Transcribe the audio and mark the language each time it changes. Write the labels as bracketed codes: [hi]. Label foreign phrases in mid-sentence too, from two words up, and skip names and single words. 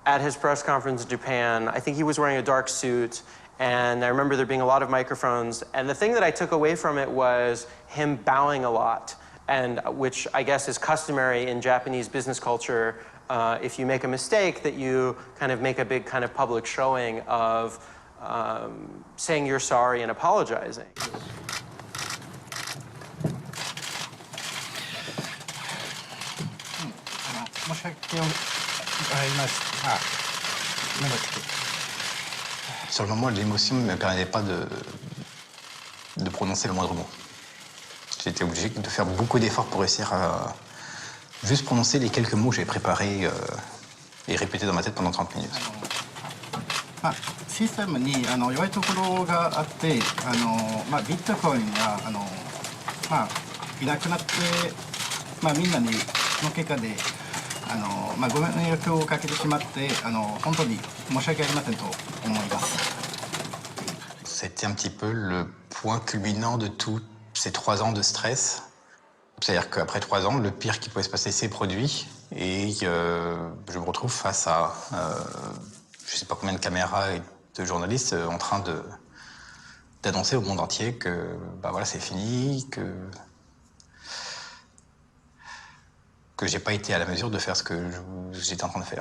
[en] At his press conference in Japan, I think he was wearing a dark suit, and I remember there being a lot of microphones, and the thing that I took away from it was him bowing a lot, and which I guess is customary in Japanese business culture. If you make a mistake, that you kind of make a big kind of public showing of saying you're sorry and apologizing. [fr] Sur le moment, l'émotion ne me permettait pas de prononcer le moindre mot. J'étais obligé de faire beaucoup d'efforts pour réussir à juste prononcer les quelques mots que j'avais préparés et répétés dans ma tête pendant 30 minutes. [ja] システムに弱いところがあって、ビットコインがいなくなって、みんなにその結果でご迷惑をかけてしまって本当に申し訳ありませんと思います。 [fr] C'était un petit peu le point culminant de tous ces 3 ans de stress. C'est-à-dire qu'après 3 ans, le pire qui pouvait se passer s'est produit et je me retrouve face à je ne sais pas combien de caméras et de journalistes en train d'annoncer au monde entier que voilà, c'est fini, que j'ai pas été à la mesure de faire ce que j'étais en train de faire.